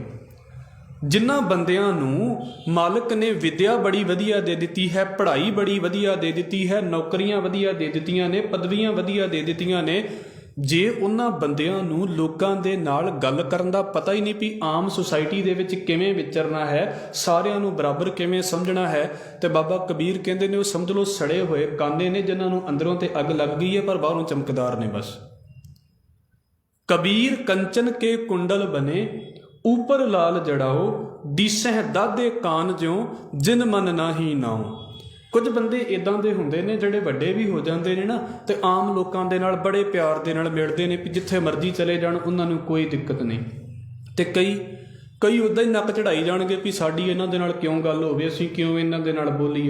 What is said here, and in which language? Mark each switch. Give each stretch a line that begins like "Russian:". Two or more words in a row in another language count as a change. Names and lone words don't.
Punjabi: ਜਿਨ੍ਹਾਂ ਬੰਦਿਆਂ ਨੂੰ ਮਾਲਕ ਨੇ ਵਿਦਿਆ ਬੜੀ ਵਧੀਆ ਦੇ ਦਿੱਤੀ ਹੈ, ਪੜ੍ਹਾਈ ਬੜੀ ਵਧੀਆ ਦੇ ਦਿੱਤੀ ਹੈ, ਨੌਕਰੀਆਂ ਵਧੀਆ ਦੇ ਦਿੱਤੀਆਂ ਨੇ, ਪਦਵੀਆਂ ਵਧੀਆ ਦੇ ਦਿੱਤੀਆਂ ਨੇ, ਜੇ ਉਹਨਾਂ ਬੰਦਿਆਂ ਨੂੰ ਲੋਕਾਂ ਦੇ ਨਾਲ ਗੱਲ ਕਰਨ ਦਾ ਪਤਾ ਹੀ ਨਹੀਂ ਵੀ ਆਮ ਸੁਸਾਇਟੀ ਦੇ ਵਿੱਚ ਕਿਵੇਂ ਵਿਚਰਨਾ ਹੈ, ਸਾਰਿਆਂ ਨੂੰ ਬਰਾਬਰ ਕਿਵੇਂ ਸਮਝਣਾ ਹੈ, ਤੇ ਬਾਬਾ ਕਬੀਰ ਕਹਿੰਦੇ ਨੇ ਉਹ ਸਮਝ ਲਓ ਸੜੇ ਹੋਏ ਕਾਨੇ ਨੇ, ਜਿਨ੍ਹਾਂ ਨੂੰ ਅੰਦਰੋਂ ਤੇ ਅੱਗ ਲੱਗ ਗਈ ਹੈ ਪਰ ਬਾਹਰੋਂ ਚਮਕਦਾਰ ਨੇ। ਬਸ ਕਬੀਰ ਕੰਚਨ ਕੇ ਕੁੰਡਲ ਬਨੇ ਊਪਰ ਲਾਲ ਜੜਾਓ ਦਿਸਹ ਦਾਦੇ ਕਾਨ ਜਿਉਂ ਜਿਨ ਮਨ ਨਾਹੀ ਨਾਓ। ਕੁਝ ਬੰਦੇ ਇਦਾਂ ਦੇ ਹੁੰਦੇ ਨੇ ਜਿਹੜੇ ਵੱਡੇ ਵੀ ਹੋ ਜਾਂਦੇ ਨੇ ਨਾ, ਤੇ ਆਮ ਲੋਕਾਂ ਦੇ ਨਾਲ ਬੜੇ ਪਿਆਰ ਦੇ ਨਾਲ ਮਿਲਦੇ ਨੇ, ਵੀ ਜਿੱਥੇ ਮਰਜ਼ੀ ਚਲੇ ਜਾਣ ਉਹਨਾਂ ਨੂੰ ਕੋਈ ਦਿੱਕਤ ਨਹੀਂ। ਤੇ ਕਈ ਉੱਦਾਂ ਹੀ ਨੱਕ ਚੜਾਈ ਜਾਣਗੇ ਵੀ ਸਾਡੀ ਇਹਨਾਂ ਦੇ ਨਾਲ ਕਿਉਂ ਗੱਲ ਹੋਵੇ, ਅਸੀਂ ਕਿਉਂ ਇਹਨਾਂ ਦੇ ਨਾਲ ਬੋਲੀਏ।